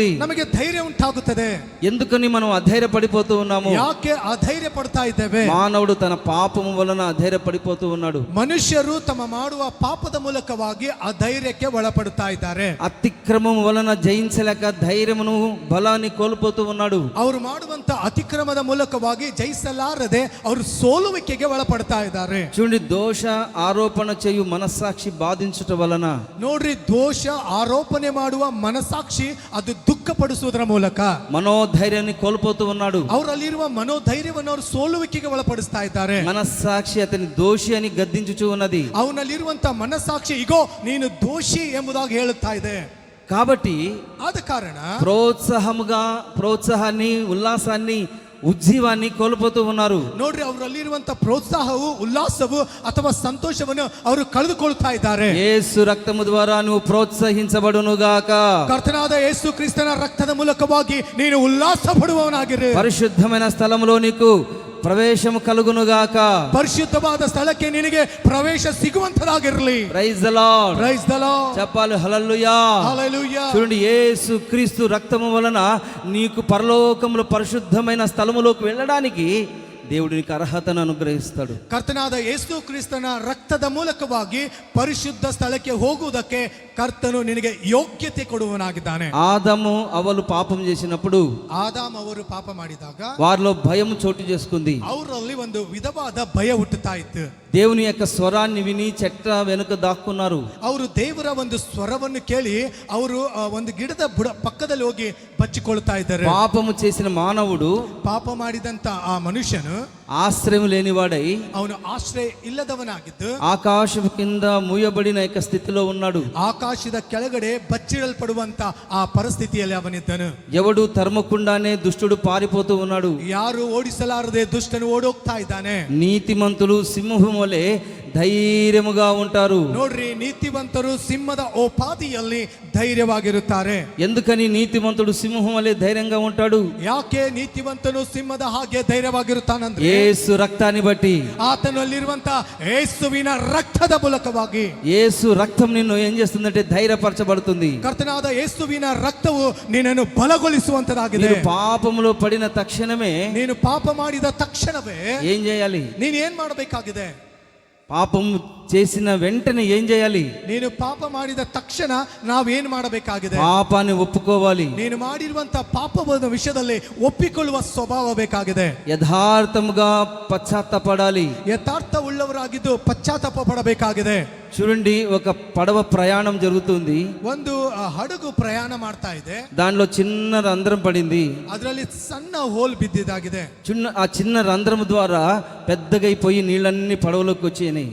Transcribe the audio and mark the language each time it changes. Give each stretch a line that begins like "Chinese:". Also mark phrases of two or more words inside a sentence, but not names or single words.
Kannada: ನಮಗೆ ಧೈರ್ಯ ಉಂಟಾಗುತ್ತದೆ.
Telugu: ఎందుకని మనం అధైర్యపడిపోతూ ఉన్నాము?
Kannada: ಯಾಕೆ ಅಧೈರ್ಯ ಪಡ್ತಾ ಇದ್ದೇವೆ?
Telugu: మానవుడు తన పాపము వలన అధైర్యపడిపోతూ ఉన్నాడు.
Kannada: ಮನುಷ್ಯರು ತಮ್ಮ ಮಾಡುವ ಪಾಪದ ಮೂಲಕವಾಗಿ ಅಧೈರ್ಯಕ್ಕೆ ಒಳಪಡುತ್ತಾ ಇದ್ದಾರೆ.
Telugu: అతిక్రమం వలన జయించలేక ధైర్యమును బలాన్ని కోల్పోతూ ఉన్నాడు.
Kannada: ಅವರು ಮಾಡುವಂತ ಅತಿಕ್ರಮದ ಮೂಲಕವಾಗಿ ಜಯಿಸಲಾರದೆ ಅವರು ಸೋಲುವಿಕೆಗೆ ಒಳಪಡ್ತಾ ಇದ್ದಾರೆ.
Telugu: చూడండి, దోష ఆరోపణ చేయు మనస్సాక్షి బాధించుట వలన,
Kannada: ನೋಡ್ರಿ, ದೋಷ ಆರೋಪಣೆ ಮಾಡುವ ಮನಸಾಕ್ಷಿ ಅದು ದುಃಖ ಪಡಿಸುವುದರ ಮೂಲಕ
Telugu: మనోధైర్యాన్ని కోల్పోతూ ఉన్నాడు.
Kannada: ಅವರಲ್ಲಿರುವ ಮನೋಧೈರ್ಯವನ್ನು ಅವರು ಸೋಲುವಿಕೆಗೆ ಒಳಪಡಿಸ್ತಾ ಇದ್ದಾರೆ.
Telugu: మనస్సాక్షి అతని దోషి అని గద్దించుచూ ఉన్నది.
Kannada: ಅವನಲ್ಲಿರುವಂತ ಮನಸಾಕ್ಷಿ ಇಗೋ ನೀನು ದೋಷಿ ಎಂಬುದಾಗಿ ಹೇಳುತ್ತಾ ಇದೆ.
Telugu: కాబట్టి
Kannada: ಆದ ಕಾರಣ
Telugu: ప్రోత్సాహాన్ని, ఉల్లాసాన్ని, ఉజ్జీవాన్ని కోల్పోతూ ఉన్నారు.
Kannada: ನೋಡ್ರಿ, ಅವರಲ್ಲಿರುವಂತ ಪ್ರೋತ್ಸಾಹವು, ಉಲ್ಲಾಸವು ಅಥವಾ ಸಂತೋಷವನ್ನು ಅವರು ಕಳೆದುಕೊಳ್ತಾ ಇದ್ದಾರೆ.
Telugu: యేసు రక్తము ద్వారా నువ్వు ప్రోత్సహించబడును గాక.
Kannada: ಕರ್ತನಾದ ಯೇಸು ಕ್ರಿಸ್ತನ ರಕ್ತದ ಮೂಲಕವಾಗಿ ನೀನು ಉಲ್ಲಾಸ ಪಡುವವನಾಗಿರು.
Telugu: పరిశుద్ధమైన స్థలంలో నీకు ప్రవేశము కలుగునుగాక.
Kannada: పరిశుద్ధವಾದ ಸ್ಥಳಕ್ಕೆ ನಿನಗೆ ಪ್ರವೇಶ ಸಿಗುವಂತದಾಗಿರಲಿ.
English: Praise the Lord. Praise the Lord.
Telugu: చెప్పాలి హల్లెలూయా. హల్లెలూయా. చూడండి, యేసు క్రీస్తు రక్తము వలన నీకు పరలోకములో పరిశుద్ధమైన స్థలములోకి వెళ్ళడానికి దేవుడు నీకు అర్హతను అనుగ్రహిస్తాడు.
Kannada: ಕರ್ತನಾದ ಯೇಸು ಕ್ರಿಸ್ತನ ರಕ್ತದ ಮೂಲಕವಾಗಿ ಪರಿಶುದ್ಧ ಸ್ಥಳಕ್ಕೆ ಹೋಗುವುದಕ್ಕೆ ಕರ್ತನು ನಿನಗೆ ಯೋಗ್ಯತೆ ಕೊಡುವನಾಗಿದ್ದಾನೆ.
Telugu: ఆదాము అవ్వలు పాపం చేసినప్పుడు
Kannada: ಆದಾಮ್ ಅವರು ಪಾಪ ಮಾಡಿದಾಗ
Telugu: వారిలో భయం చోటు చేసుకుంది.
Kannada: ಅವರಲ್ಲಿ ಒಂದು ವಿಧವಾದ ಭಯ ಹುಟ್ಟುತ್ತಾ ಇತ್ತು.
Telugu: దేవుని యొక్క స్వరాన్ని విని చెట్ట వెనుక దాక్కున్నారు.
Kannada: ಅವರು ದೇವರ ಒಂದು ಸ್ವರವನ್ನು ಕೇಳಿ ಅವರು ಒಂದು ಗಿಡದ ಬುಡ ಪಕ್ಕದಲ್ಲಿ ಹೋಗಿ ಬಚ್ಚಿಕೊಳ್ತಾ ಇದ್ದಾರೆ.
Telugu: పాపము చేసిన మానవుడు,
Kannada: ಪಾಪ ಮಾಡಿದಂತ ಆ ಮನುಷ್ಯನು
Telugu: ఆశ్రయం లేనివాడై,
Kannada: ಅವನು ಆಶ್ರಯ ಇಲ್ಲದವನಾಗಿದ್ದು
Telugu: ఆకాశము కింద మూయబడిన యొక్క స్థితిలో ఉన్నాడు.
Kannada: ಆಕಾಶದ ಕೆಳಗಡೆ ಬಚ್ಚಿಡಲ್ಪಡುವಂತ ಆ ಪರಿಸ್ಥಿತಿಯಲ್ಲಿ ಅವನಿದ್ದನು.
Telugu: ఎవడు తరమకుండానే దుష్టుడు పారిపోతూ ఉన్నాడు.
Kannada: ಯಾರು ಓಡಿಸಲಾರದೆ ದುಷ್ಟನು ಓಡೋಗ್ತಾ ಇದ್ದಾನೆ.
Telugu: నీతిమంతులు సింహం వలె ధైర్యముగా ఉంటారు.
Kannada: ನೋಡ್ರಿ, ನೀತಿವಂತರು ಸಿಂಹದ ಓಪಾದಿಯಲ್ಲಿ ಧೈರ್ಯವಾಗಿರುತ್ತಾರೆ.
Telugu: ఎందుకని నీతిమంతుడు సింహం వలె ధైర్యంగా ఉంటాడు?
Kannada: ಯಾಕೆ ನೀತಿವಂತನು ಸಿಂಹದ ಹಾಗೆ ಧೈರ್ಯವಾಗಿರುತ್ತಾನಂದ್ರೆ
Telugu: యేసు రక్తాన్ని బట్టి,
Kannada: ಆತನಲ್ಲಿರುವಂತ ಯೇಸುವಿನ ರಕ್ತದ ಮೂಲಕವಾಗಿ.
Telugu: యేసు రక్తం నిన్ను ఏం చేస్తుందంటే ధైర్యపరచబడుతుంది.
Kannada: ಕರ್ತನಾದ ಯೇಸುವಿನ ರಕ್ತವು ನಿನ್ನನ್ನು ಬಲಗೊಳಿಸುವಂತದಾಗಿದೆ.
Telugu: మీరు పాపములో పడిన తక్షణమే
Kannada: ನೀನು ಪಾಪ ಮಾಡಿದ ತಕ್ಷಣವೇ
Telugu: ఏం చేయాలి?
Kannada: ನೀನು ಏನ್ ಮಾಡಬೇಕಾಗಿದೆ?
Telugu: పాపము చేసిన వెంటనే ఏం చేయాలి?
Kannada: ನೀನು ಪಾಪ ಮಾಡಿದ ತಕ್ಷಣ ನಾವೇನ್ ಮಾಡಬೇಕಾಗಿದೆ?
Telugu: పాపాన్ని ఒప్పుకోవాలి.
Kannada: ನೀನು ಮಾಡಿರುವಂತ ಪಾಪದ ವಿಷಯದಲ್ಲಿ ಒಪ್ಪಿಕೊಳ್ಳುವ ಸ್ವಭಾವ ಬೇಕಾಗಿದೆ.
Telugu: యథార్థముగా పశ్చాత్తాపడాలి.
Kannada: ಯಥಾರ್ಥ ಉಳ್ಳವರಾಗಿದ್ದು ಪಶ್ಚಾತ್ತಾಪ ಪಡಬೇಕಾಗಿದೆ.
Telugu: చూడండి, ఒక పడవ ప్రయాణం జరుగుతుంది.
Kannada: ಒಂದು ಹಡಗು ಪ್ರಯಾಣ ಮಾಡ್ತಾ ಇದೆ.
Telugu: దానిలో చిన్న రంధ్రం పడింది.
Kannada: ಅದರಲ್ಲಿ ಸಣ್ಣ ಹೋಲ್ ಬಿದ್ದಿದ್ದಾಗಿದೆ.
Telugu: ఆ చిన్న రంధ్రం ద్వారా పెద్దగా అయిపోయి నీళ్ళన్నీ పడవలోకి వచ్చాయి.